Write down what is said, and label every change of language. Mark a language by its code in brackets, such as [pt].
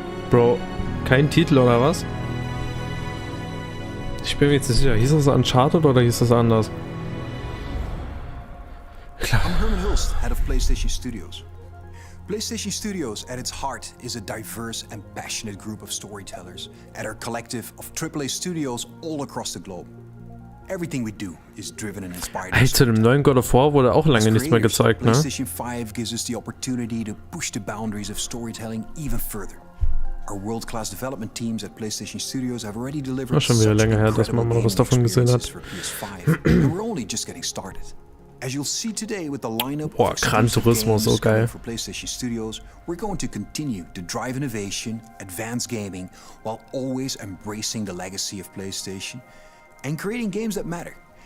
[de] Bro, kein Titel oder was? Ich bin mir jetzt nicht sicher. Hieß das Uncharted oder hieß das anders? Klar. [en] I'm Herman Hulst, head of PlayStation Studios. PlayStation Studios, at its heart, is a diverse and passionate group of storytellers at our collective of AAA studios all across the globe. Everything we do is driven and inspired. [de] Hey, zu dem neuen God of War wurde auch lange nichts mehr gezeigt, ne? [en] PlayStation 5 gives us the opportunity to push the boundaries of storytelling even further. Our world-class development teams at PlayStation Studios have already delivered [de] schon wieder länger her, dass man mal was davon gesehen hat. [en] And we're only just getting started. As you'll see today with the lineup [de] Boah, Gran Turismo, so geil. [en] For PlayStation Studios, we're going to continue to drive innovation, advance gaming, while always embracing the legacy of PlayStation and creating games that matter.